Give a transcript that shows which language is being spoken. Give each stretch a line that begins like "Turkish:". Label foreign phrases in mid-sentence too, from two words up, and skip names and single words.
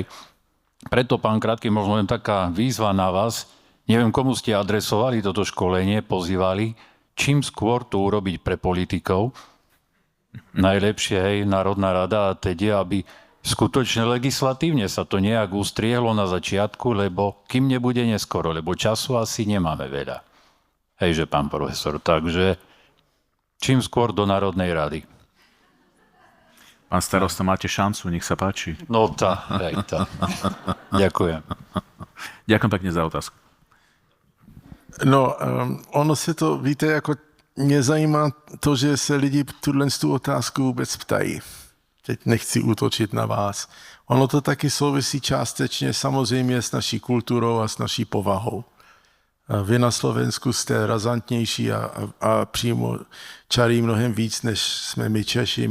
Slovak: Preto, pán Krátky, možno len taká výzva na vás, neviem, komu ste adresovali toto školenie, pozývali, čím skôr to urobiť pre politikov, najlepšie, hej, Národná rada a teda, aby skutočne legislatívne sa to nejak ustriehlo na začiatku, lebo kým nebude neskoro, lebo času asi nemáme veľa. Hejže, pán profesor, takže čím skôr do Národnej rady. Pán starosta, máte šancu, nech sa páči. No tá. Ďakujem. Ďakujem pekne za otázku. No,
Czech: ono se to, víte, jako mě zajímá to, že se lidi tu otázku vůbec ptají. Teď nechci útočit na vás. Ono to taky souvisí částečně samozřejmě s naší kulturou a s naší povahou. Vy na Slovensku jste razantnější a přímo čarí mnohem víc, než jsme my Češi.